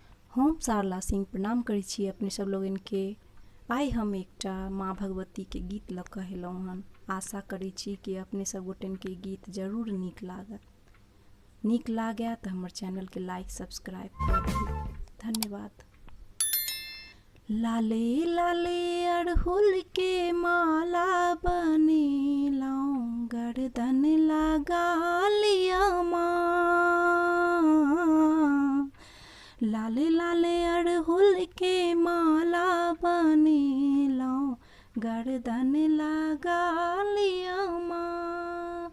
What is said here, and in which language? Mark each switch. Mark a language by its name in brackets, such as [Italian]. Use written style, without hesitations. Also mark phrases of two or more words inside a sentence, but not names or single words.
[Maithili] हम सारला सिंह प्रणाम करै छी अपने सब लोगन के। आइ हम एकटा माँ भगवती के गीत लऽ कऽ एलहुँ हन। आशा करै छी कि अपने सब गोटन के गीत जरूर नीक लागत। नीक लागै तऽ हमर चैनल के [English] like subscribe [Maithili] कर दियौ। धन्यवाद। लाले लाले अड़हुल के माला बनेलहुँ, गर्दन लगा लिया माँ। लाले लाले अड़हुल के माला बनेलहुँ, गर्दन लगा लिया माँ।